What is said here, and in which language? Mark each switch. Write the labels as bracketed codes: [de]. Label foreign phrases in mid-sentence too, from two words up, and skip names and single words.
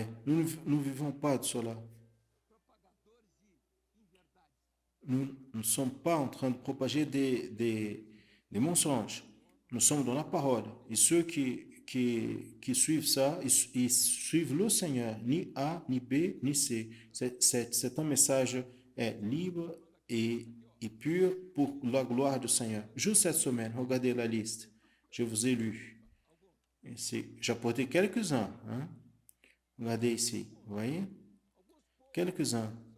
[fr] Nous ne vivons pas de cela. Nous ne sommes pas en train de propager des mensonges. Nous sommes dans la parole. Et ceux qui suivent ça, ils suivent le Seigneur. Ni A, ni B, ni C. C'est un message libre et pur pour la gloire du Seigneur. Juste cette semaine, regardez la liste. Je vous ai lu. J'ai apporté quelques-uns. Hein? Regardez ici. Vous voyez? Quelques-uns.